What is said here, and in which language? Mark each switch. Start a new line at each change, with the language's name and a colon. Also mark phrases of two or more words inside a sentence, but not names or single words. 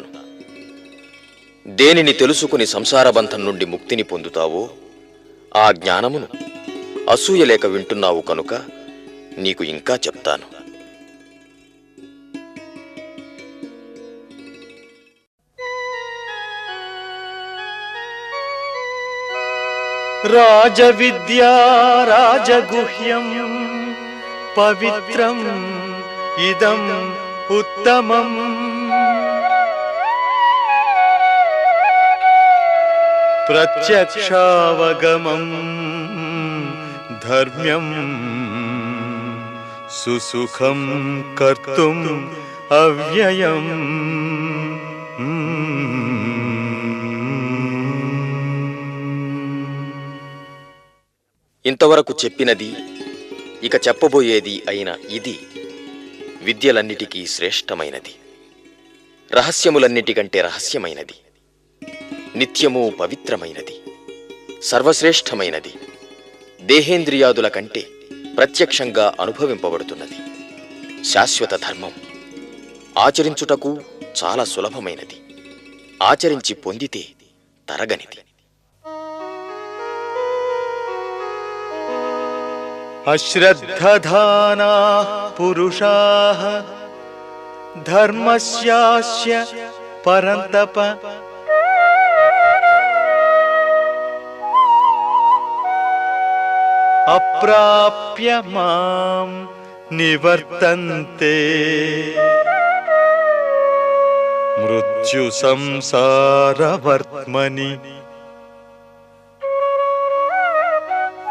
Telugu: దేనిని తెలుసుకుని సంసార బంధం నుండి ముక్తిని పొందుతావో ఆ జ్ఞానమును అసూయ లేక వింటున్నావు కనుక నీకు ఇంకా చెప్తాను.
Sanskrit: राजविद्या राजगुह्यं पवित्रम् इदम् उत्तमम् प्रत्यक्षावगमम् धर्म्यम् सुसुखं कर्तुम् अव्ययम्।
Telugu: ఇంతవరకు చెప్పినది ఇక చెప్పబోయేది అయిన ఇది విద్యలన్నిటికీ శ్రేష్టమైనది, రహస్యములన్నిటికంటే రహస్యమైనది, నిత్యము పవిత్రమైనది, సర్వశ్రేష్టమైనది, దేహేంద్రియాదుల కంటే ప్రత్యక్షంగా అనుభవింపబడుతున్నది, శాశ్వత ధర్మం, ఆచరించుటకు చాలా సులభమైనది, ఆచరించి పొందితే తరగనిది.
Sanskrit: अश्रद्धधानाः पुरुषाः धर्मस्यास्य परन्तप अप्राप्य मां निवर्तन्ते मृत्यु संसारवर्त्मनि।